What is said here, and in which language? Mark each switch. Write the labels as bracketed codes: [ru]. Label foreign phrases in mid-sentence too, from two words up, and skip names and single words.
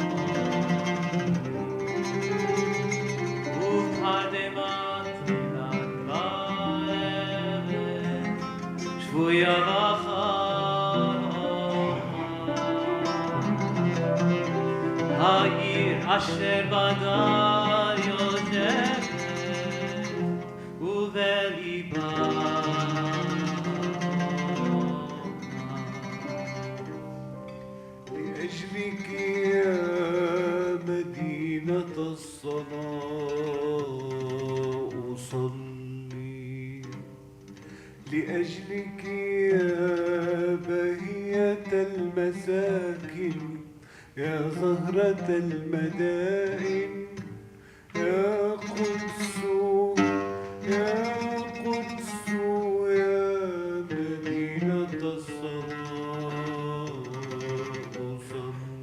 [he] ובתרדמת תפילת בערב, שבויה העיר אשר בדה יושבת ובליבה [ar] لأجلك يا مدينة الصلاة أصلي، لأجلك يا بهية المساكن، يا زهرة المدائن، يا قدس يا قدس يا مدينة الصلاة أصلي.